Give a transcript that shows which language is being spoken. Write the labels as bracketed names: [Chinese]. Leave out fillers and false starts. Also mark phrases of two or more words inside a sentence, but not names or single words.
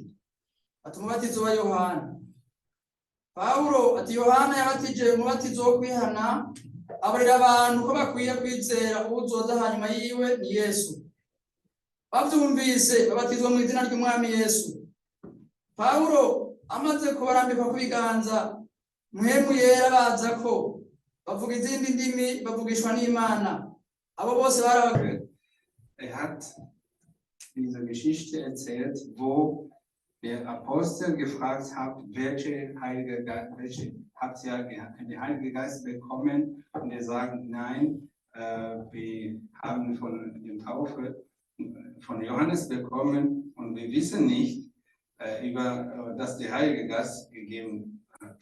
[Rundi] Ati umubatizo wa Yohana. Paulo ati Yohana yabatije umubatizo wo kwihana, abarira abantu ko bakwiye kwizera uzoza hanyuma yiwe ni Yesu. Bavyumvise babatizwa mu izina ry'umwami Yesu. Paulo amaze kubarambika ku biganza, mpemu yera baza ko bavuga izindi ndimi bavugishwa n'Imana. Abo bose barabaga. [German] Hat diese Geschichte erzählt, wo der Apostel gefragt hat, welche habt ihr den Heiligen Geist bekommen? Und er sagt, nein, wir haben von der Taufe von Johannes bekommen und wir wissen nicht, dass der Heilige Geist gegeben hat.